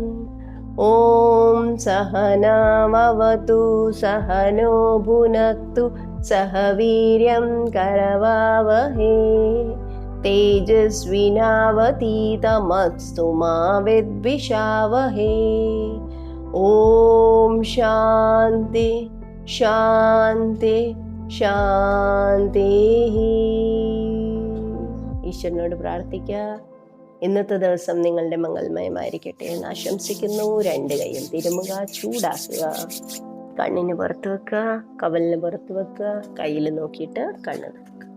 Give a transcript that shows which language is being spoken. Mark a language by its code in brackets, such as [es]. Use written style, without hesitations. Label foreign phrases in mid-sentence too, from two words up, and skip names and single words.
[sa] ॐ सहनावतु सहनो भुनक्तु सह वीर्यं करवावहै तेजस्विनावतीतमस्तु मा विद्विषावहै. ഓം ശാന്തി ശാന്തി ശാന്തി. [ml] ഈശ്വരനോട് പ്രാർത്ഥിക്കുക, ഇന്നത്തെ ദിവസം നിങ്ങളുടെ മംഗളമയമായിരിക്കട്ടെ എന്ന് ആശംസിക്കുന്നു. 2 കൈയും തിരുമുക, ചൂടാക്കുക, കണ്ണിന് പുറത്ത് വെക്കുക, കവലിന് പുറത്ത് വെക്കുക, കയ്യിൽ നോക്കിയിട്ട് കണ്ണ് വെക്കുക.